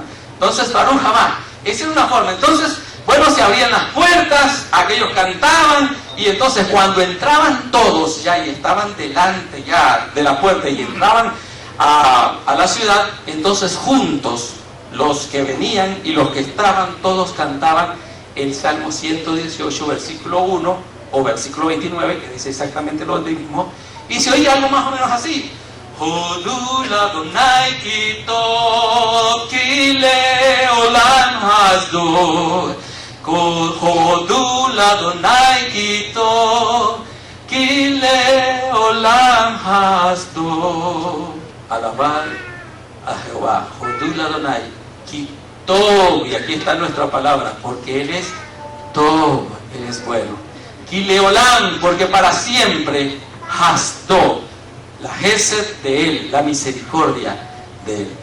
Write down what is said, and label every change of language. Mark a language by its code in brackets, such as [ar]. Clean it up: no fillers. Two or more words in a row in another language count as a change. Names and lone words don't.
[es] Entonces [he] ברוך הבא, [es] esa es una forma. Entonces, bueno, se abrían las puertas, aquellos cantaban, y entonces cuando entraban todos ya y estaban delante ya de la puerta y entraban a la ciudad, entonces juntos los que venían y los que estaban, todos cantaban el Salmo 118, versículo 1 o versículo 29, que dice exactamente lo mismo, y se oye algo más o menos así. [he] הודו לאדני כי טוב כי לעולם חסדו. הודו לאדני כי טוב כי לעולם חסדו. [es] Alabar a Jehová. [he] הודו לאדני כי טוב. [es] Y aquí está nuestra palabra, porque Él es todo, Él es bueno. [he] כי לעולם, [es] porque para siempre hasdo. La gesed de Él, la misericordia de Él.